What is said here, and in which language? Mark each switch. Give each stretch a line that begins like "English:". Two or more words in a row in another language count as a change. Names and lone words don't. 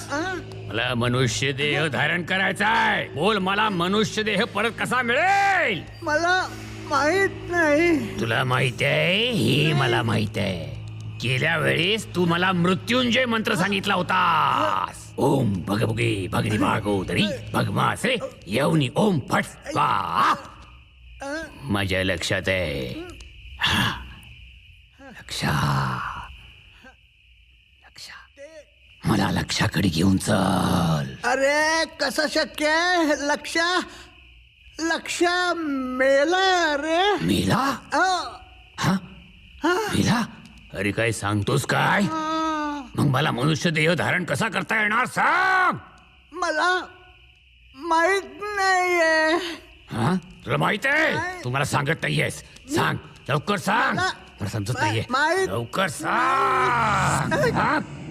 Marathi: मला मनुष्य देह धारण करायचाय. बोल, मला मनुष्य देह परत कसा मिळेल? मला माहित नाही. तुला माहित आहे? हे मला माहित आहे. गेल्या वेळेस तू मला मृत्युंजय मंत्र सांगितला होतास.
Sanskrit: ओम भगभुगे भगनी भागोदरी भगमासे यवनी ओम फट स्वाहा.
Marathi: माझ्या लक्षात आहे. मला लक्षाकडे घेऊन चल. अरे कसं शक्य आहे? लक्ष मेला रे. मेला? मेला? अरे काय सांगतोस काय? मग मला मनुष्य देह धारण कसा करता येणार सांग. मला माहित नाहीये. हा, तुला माहित आहे? तू मला सांगत नाहीयेस. सांग लवकर, सांग. मला समजत नाहीये. लवकर सांग. हा?